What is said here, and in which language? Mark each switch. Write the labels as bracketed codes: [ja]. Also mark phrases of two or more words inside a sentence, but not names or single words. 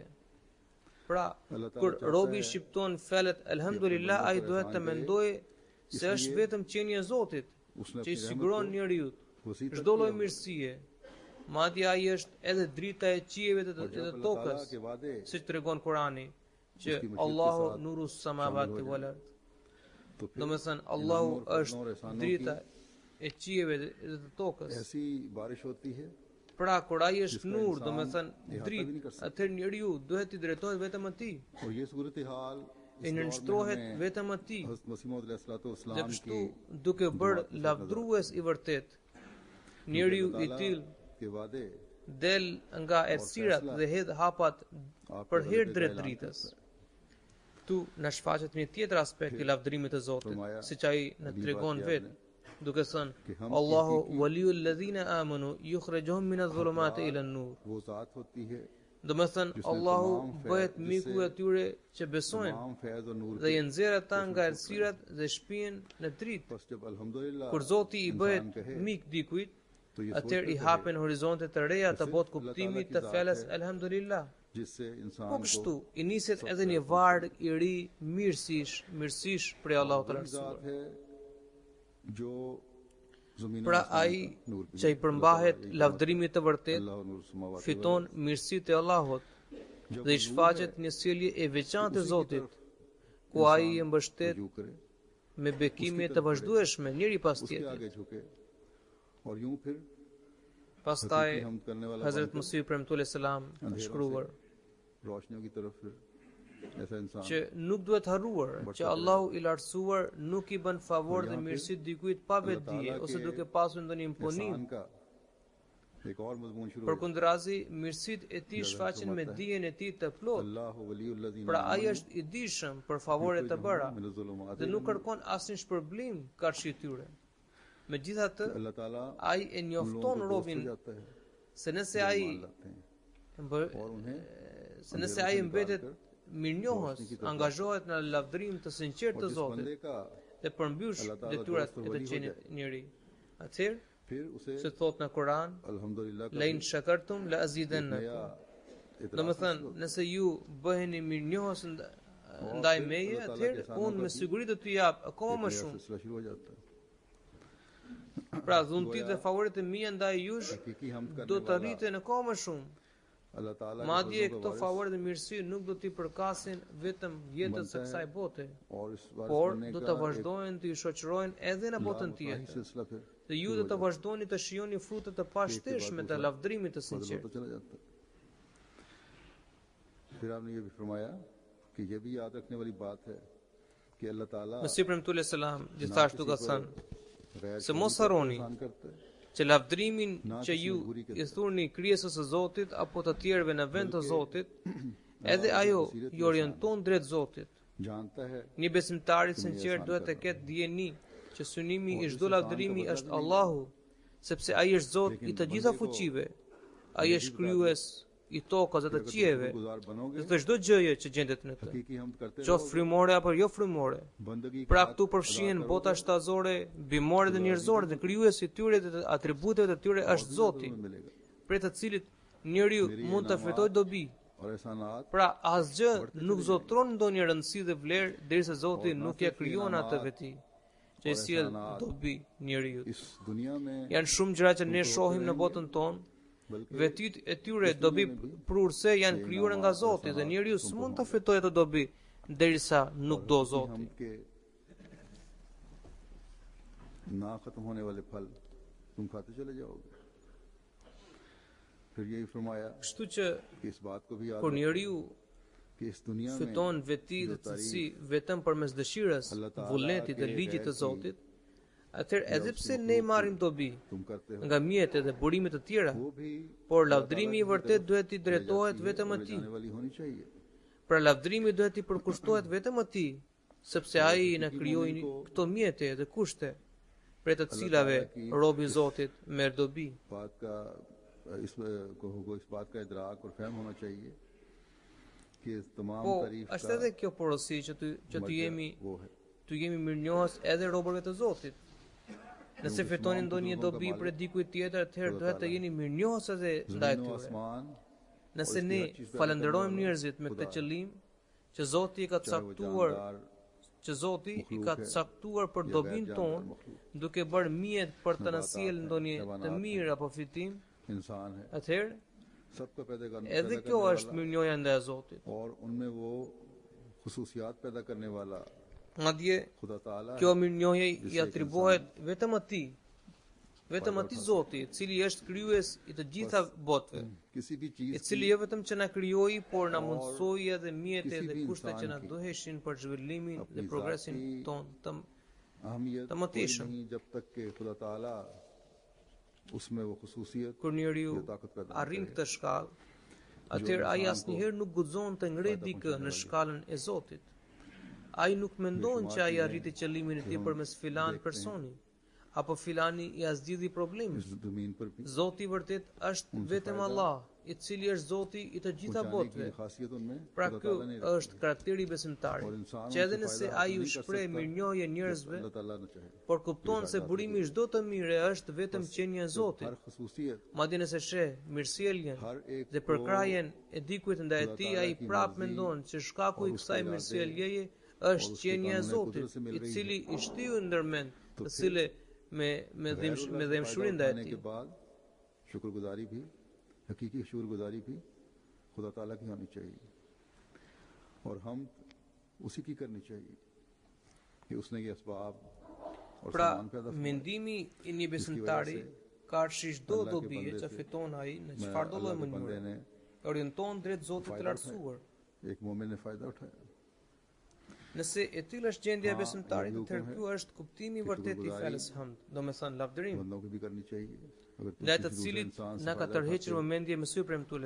[sq] Pra, kur robi shqipton fjalët Elhamdulillah, ai duhet të mendojë se është vetëm qenia e Zotit që i siguron njeriu çdo lloj mirësie. Madje ai është edhe drita e qiejve dhe të tokës, siç tregon Kurani, që [ar] الله نور السماوات والأرض. [sq] Domethënë Allahu është drita e qiejve dhe të tokës. [ur] ایسی بارش ہوتی ہے [sq] Pra kur ai është [ur] Jiska nur, insan [sq] domethënë [ur] احاطہ بھی [sq] dritë, [ur] نہیں کر سکتا. [sq] atëherë njeriu duhet i drejtohet vetëm atij, [ur] اور یہ صورت حال [sq] e nënshtrohet vetëm atij. [ur] حضرت مسیح موعود [sq] Dhe [ur] अलैहिस्सलाम [sq] kështu [ur] की [sq] duke bërë lavdrues i vërtet, njeriu i tillë [ur] کے وعدے [sq] del nga errësirat dhe hedh hapat për herë drejt dritës. Ktu na shfaqet një tjetër aspekt i lavdërimit të Zotit, siç ai na tregon vetë, duke thënë [ar] الله ولي الذين آمنوا يخرجهم من الظلمات إلى النور. [ur] وہ ذات ہوتی ہے [sq] Domethënë Allahu bëhet miku i atyre që besojnë [ur] تمام فیض اور نور [sq] dhe i nxjerr ata nga errësirat dhe shpihen në dritë. [ur] بس جب الحمدللہ [sq] Kur Zoti i bëhet [ur] انسان کہے [sq] mik dikujt, [ur] تو یہ [sq] atëherë i [ur] सोचते [sq] hapen horizonte të reja të botë [ur] Allah [sq] kuptimit [ur] Taala [sq] të [ur] کی ذات [sq] fjalës [ur] hai. Alhamdulillah. جس سے انسان [sq] Po [ur] को [sq] kështu, i niset edhe një varg i ri mirësish prej Allahut të [ur] वही [sq] lartësuar. [ur] ذات ہے جو زمین [sq] Pra [ur] आसमान [sq] ai [ur] کا نور بھی [sq] që i [ur] है। [sq] përmbahet [ur] اللہ تعالیٰ [sq] lavdërimit të vërtet, [ar] الله نور سماوات [sq] fiton mirësitë e Allahut dhe i shfaqet një sjellje e veçantë e Zotit, ku ai e mbështet [ur] رجوع کرے [sq] me bekime të vazhdueshme njëri pas [ur] उसके [sq] tjetrit. [ur] آگے جھکے اور یوں پھر [sq] Pastaj [ur] حقیقی حمد کرنے والا [sq] Hazrat [ur] बनकर [sq] Musi premtuar selam ka [ur] अंधेरों [sq] shkruar [ur] سے روشنیوں کی طرف پھر ایسا انسان [sq] që nuk duhet harruar që Allahu i lartësuar nuk i bën favor dhe mirësi dikujt pa vetdije ose duke pasur ndonjë imponim. [ur] انسان کا ایک اور مضمون شروع ہو [sq] Përkundrazi, mirësitë e tij shfaqen me dijen e tij të plotë. [ar] الله ولي الذين [sq] Pra ai është i dijshëm për favoret të bëra [ar] मिनज़्ज़ुलुमात [sq] dhe nuk kërkon asnjë shpërblim karshi tyre. Megjithatë, [ur] اللہ تعالیٰ [sq] ai e [ur] ان لوگوں [sq] njofton [ur] کو دوست [sq] robin [ur] ہو جاتا ہے [sq] se nëse [ur] जो [sq] ai [ur] ایمان لاتے ہیں [sq] mbë- [ur] اور انہیں [sq] se nëse ai mbetet mirënjohës, angazhohet në lavdërim të sinqert [ur] और [sq] të [ur] जिस [sq] Zotit [ur] بندے کا [sq] dhe përmbysh [ur] اللہ تعالیٰ [sq] detyrat [ur] dost [sq] e të [ur] ولی ہو [sq] qenit [ur] jaye. [sq] njeri. Atëherë, [ur] پھر اسے [sq] se thot në Kur'an, [ur] الحمدللہ کا [ar] لئن شكرتم ل [ur] नया [ar] azidannakum. [ur] इतराफ़ [sq] Domethënë, nëse ju bëheni mirënjohës ndaj meje, atëherë unë me siguri do t'ju jap akoma më [ur] नया [sq] shumë. [ur] سلسلہ شروع ہو جاتا ہے [sq] Pra, dhuntit dhe favorit e mia ndaj jush [ur] حقیقی حمد [sq] do [ur] करने [sq] të [ur] वाला [sq] rriten akoma më shumë. [ur] اللہ تعالیٰ کے [sq] Madje [ur] फज़ल [sq] këto [ur] का [sq] favore dhe mirësi nuk do t'i përkasin vetëm jetës së kësaj bote, [ur] اور اس وارث [sq] por [ur] बनने [sq] do [ur] का [sq] të [ur] एक [sq] vazhdojnë të ju shoqërojnë edhe në botën [ur] लामकाही [sq] tjetër. [ur] سلسلہ پھر [sq] Dhe ju do të vazhdoni të shijoni frutet të pashteshme të lavdërimit të [ur] फजल [sq] sinqert. [ur] ہوتا چلا جاتا ہے پھر آپ نے یہ بھی فرمایا کہ یہ بھی یاد رکھنے والی بات ہے کہ اللہ تعالیٰ [sq] Mesih premtuar selam gjithashtu ka thënë [ur] गैर [sq] se mos harroni [ur] انسان کرتا ہے [sq] që lavdërimin që ju i thurni krijesës së Zotit apo të tjerëve në vend të Zotit, edhe ajo ju orienton drejt Zotit. [ur] جانتا ہے [sq] Një besimtar i sinqert duhet të ketë dijeni që synimi i çdo lavdërimi është Allahu, sepse ai është Zot i të gjitha fuqive. Ai është krijues i tokës dhe të qiejve, [ur] گزار بنوگے [sq] dhe të çdo gjëje që gjendet në të, [ur] حقیقی حمد کرتے [sq] qoftë frymore apo jo frymore. [ur] बंदगी [sq] Pra këtu përfshihen bota shtazore, bimore dhe njerëzore dhe krijuesi i tyre dhe të atributeve të tyre është Zoti, [ur] میں ملے گا [sq] prej të cilit njeriu mund të fitojë dobi. [ur] اور احسانات [sq] Pra asgjë nuk zotron ndonjë rëndësi dhe vlerë derisa Zoti nuk ja krijon atë veti, që i sjell dobi njeriu. [ur] اس دنیا میں [sq] Janë shumë gjëra që ne shohim në botën tonë, [ur] बल्कि [sq] vetit e tyre dobi prurse janë krijuar nga Zoti dhe njeriu s'mund të fitojë ato dobi derisa nuk do Zoti. [ur] ہم کے نہ ختم ہونے والے پھل تم کھاتے چلے جاؤ گے پھر یہی فرمایا [sq] Kështu që [ur] کہ اس بات کو بھی یاد [sq] kur [ur] रखो [sq] njeriu [ur] کہ اس دنیا میں [sq] fiton veti dhe cilësi vetëm përmes dëshirës, vullnetit dhe ligjit të Zotit, atëherë edhe pse ne marrim dobi [ur] تم کرتے ہو [sq] nga mjetet dhe burimet të tjera, [ur] وہ بھی [sq] por lavdërimi i vërtet duhet i drejtohet vetëm [ur] ले [sq] atij. [ur] جانے والی ہونی چاہیے [sq] Pra lavdërimi duhet i përkushtohet vetëm atij, sepse ai na krijoi këto mjete dhe kushte, për të cilave robi i Zotit merr dobi. [ur] بات کا اس بات کا ادراک اور فہم ہونا چاہیے کہ اس تمام [sq] Po, [ur] तारीफ [sq] është edhe kjo porosi që të jemi [ur] وہ ہے [sq] mirënjohës edhe robërve të Zotit. Nëse fitoni ndonjë dobi për dikujt tjetër, atëherë duhet të jeni mirënjohës edhe ndaj [ur] زمین و [sq] tyre. [ur] आसमान [sq] Nëse ne falenderojmë njerëzit me këtë qëllim, që Zoti i ka [ur] چاہے وہ [sq] caktuar, [ur] जानदार [sq] që Zoti i ka caktuar për dobin ton, duke bërë mjet për të na sjellë ndonjë të mirë apo fitim, [ur] انسان ہے [sq] atëherë [ur] سب کو پیدا [sq] edhe [ur] करने [sq] kjo është mirënjohja ndaj Zotit. [ur] اور ان میں وہ خصوصیات پیدا کرنے والا [sq] Madje [ur] خدا تعالیٰ [sq] kjo mirënjohje i atribuohet vetëm atij, Vetëm atij Zoti, i cili është krijues i të gjitha botëve, [ur] کسی بھی [sq] i [ur] चीज [sq] cili jo vetëm që na krijoi, por na mundsoi edhe mjete dhe kushte që na duheshin për zhvillimin dhe progresin ton të [ur] अहमियत [sq] të [ur] कोई [sq] mëtejshëm. [ur] نہیں جب تک کہ خدا تعالیٰ اس میں وہ خصوصیت [sq] Kur njeriu [ur] یا طاقت پیدا [sq] arrin këtë shkallë, atëherë ai asnjëherë nuk guxon të ngrej dikë në shkallën e Zotit. Ai nuk mendon që ai arriti qëllimin e tij përmes filan personi, apo filani i azgjidhi problemin. [ur] اس زمین پر بھی [sq] Zoti i vërtet është vetëm Allah, i cili është Zoti i të gjitha [ur] पहुंचाने [sq] botëve. [ur] کی خاصیت ان میں [sq] Pra [ur] खुदा [sq] ky [ur] تعالیٰ نے [sq] është karakteri i besimtarit, që edhe nëse ai u shpreh mirënjohje njerëzve, [ur] اللہ تعالیٰ نے چاہے [sq] por kupton se burimi i çdo të mire është vetëm qenia e Zotit. [ur] ہر خصوصیت [sq] Madje nëse sheh mirësjelljen [ur] ہر ایک [sq] dhe përkrajen e dikujt ndaj tij, ai prap mendon që shkaku i kësaj mirësjelljeje është qenia e Zotit, i cili i shtiu ndërmend të cilë me dhemshuri ndaj [ur] के [sq] tij. [ur] بعد شکرگزاری بھی حقیقی شکرگزاری بھی خدا تعالیٰ کی ہونی چاہیے اور ہم اسی کی کرنی چاہیے کہ اس نے یہ اسباب اور [sq] Pra, [ur] سامان پیدا فرمائے. [sq] mendimi i një besimtari ka arshi çdo dobi që fiton ai në çfarë do lloj [ur] اللہ کے بندے [sq] mënyre. [ur] ने [sq] Orienton drejt Zotit të lartësuar. [ur] ایک مومن نے فائدہ اٹھایا [sq] Nëse e tillë është gjendja e besimtarit, atëherë ky është kuptimi i vërtetë i fjalës hamd, domethënë lavdërim, [ur] بندوں کی بھی کرنی چاہیے اگر تم [sq] ndaj të [ur] کسی دوسرے [sq] cilit [ur] انسان سے [sq] na ka [ur] फायदा [sq] tërhequr [ur] اٹھاتے ہو, [sq] vëmendje Mesih premtuar